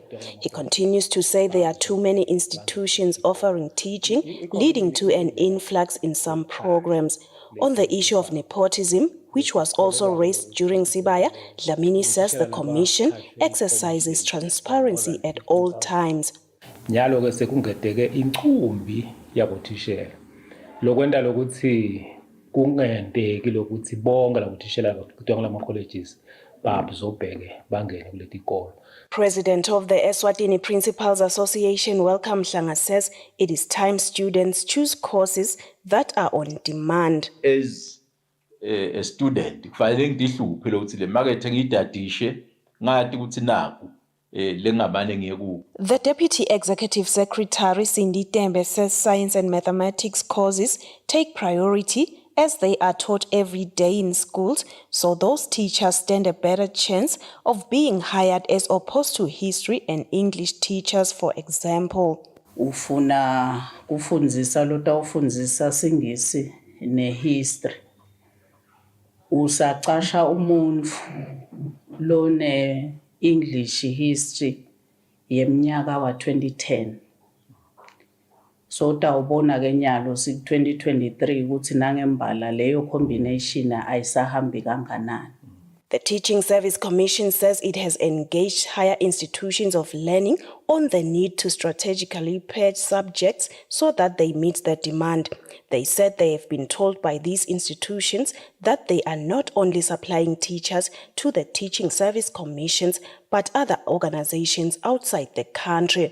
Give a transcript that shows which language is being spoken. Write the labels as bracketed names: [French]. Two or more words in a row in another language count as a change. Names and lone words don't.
[English] He continues to say there are too many institutions offering teaching, leading to an influx in some programs. On the issue of nepotism, which was also raised during Sibaya, Dlamini says the commission exercises transparency at all times. [Swati] Njalo ke sekungedeke incumbi yabothishela lokwenda lokuthi kungenteki lokuthi bonke labothishela kuthiwa ngala colleges babzobheke bangene kuleti kolo. [English] President of the Eswatini Principals Association, Welcome Mhlanga, says it is time students choose courses that are on demand. As a student, [Swati] kufanele ngihluphe lokuthi le market ngidadishe ngathi ukuthi naku [English] The Deputy Executive Secretary, Cindy Tembe, says science and mathematics courses take priority as they are taught every day in schools, so those teachers stand a better chance of being hired as opposed to history and English teachers, for example. [Swati] Ufuna kufundzisa lotawufundzisa singisi nehistory. Usaqasha umuntfu lone [English] English history [Swati] yemnyaka wa 2010. So tawubona ke nyalo si 2023 ukuthi nangembala leyo combination ayisahambi kanganani. [English] The Teaching Service Commission says it has engaged higher institutions of learning on the need to strategically patch subjects so that they meet the demand. They said they have been told by these institutions that they are not only supplying teachers to the Teaching Service Commissions, but other organizations outside the country.